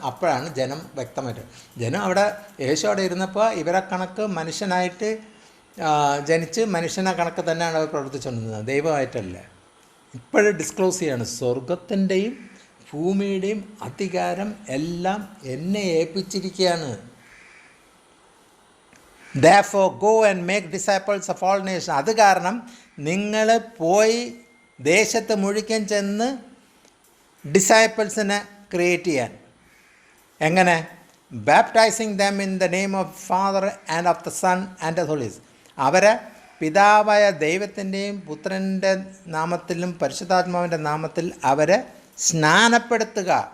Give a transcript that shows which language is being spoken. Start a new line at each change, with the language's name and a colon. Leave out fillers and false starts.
Malayalam: അപ്പോഴാണ് ജനം വ്യക്തമായിട്ട്. ജനം അവിടെ യേശു അവിടെ ഇരുന്നപ്പോൾ ഇവരെ കണക്ക് മനുഷ്യനായിട്ട് ജനിച്ച് മനുഷ്യനെ കണക്ക് തന്നെയാണ് അവർ പ്രവർത്തിച്ചുകൊണ്ടിരുന്നത്, ദൈവമായിട്ടല്ല. ഇപ്പോഴും ഡിസ്ക്ലോസ് ചെയ്യാണ്, സ്വർഗത്തിൻ്റെയും ഭൂമിയുടെയും അധികാരം എല്ലാം എന്നെ ഏൽപ്പിച്ചിരിക്കുകയാണ്.
English: Therefore go and make disciples of all nations.
Malayalam: അത് കാരണം നിങ്ങൾ പോയി ദേശത്ത് മുഴുവൻ ചെന്ന് ഡിസൈപ്പിൾസിനെ ക്രിയേറ്റ് ചെയ്യാൻ. എങ്ങനെ?
English: Baptising them in the name of father and of the son and the holy.
Malayalam: അവരെ പിതാവായ ദൈവത്തിൻ്റെയും പുത്രൻ്റെ നാമത്തിലും പരിശുദ്ധാത്മാവിൻ്റെ നാമത്തിൽ അവരെ സ്നാനപ്പെടുത്തുക.